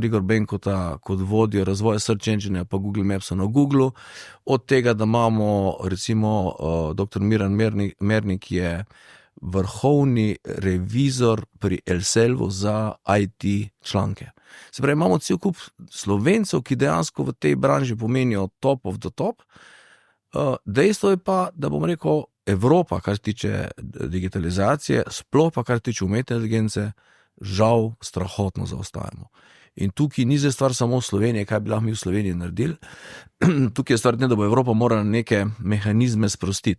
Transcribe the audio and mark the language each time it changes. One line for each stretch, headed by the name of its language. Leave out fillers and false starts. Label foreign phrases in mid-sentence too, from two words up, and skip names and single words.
Slovenian: Igor Benkota kot vodjo razvoja
English: Search Engine
Slovenian: pa Google Mapsa na Googlu, od tega, da imamo recimo dr. Miran Mernik, ki je vrhovni revizor pri Elselvu za IT članke. Se pravi, imamo cel kup Slovencev, ki dejansko v tej branži pomenijo
English: top of the top.
Slovenian: Dejstvo je pa, da bom rekel, Evropa, kar se tiče digitalizacije, sploh pa kar se tiče umetne inteligence, žal strahotno zaostajamo. In tukaj ni zdaj stvar samo Slovenije, kaj bi lahko mi v Sloveniji naredili. Tukaj je stvar ne, da bo Evropa morala neke mehanizme sprostiti.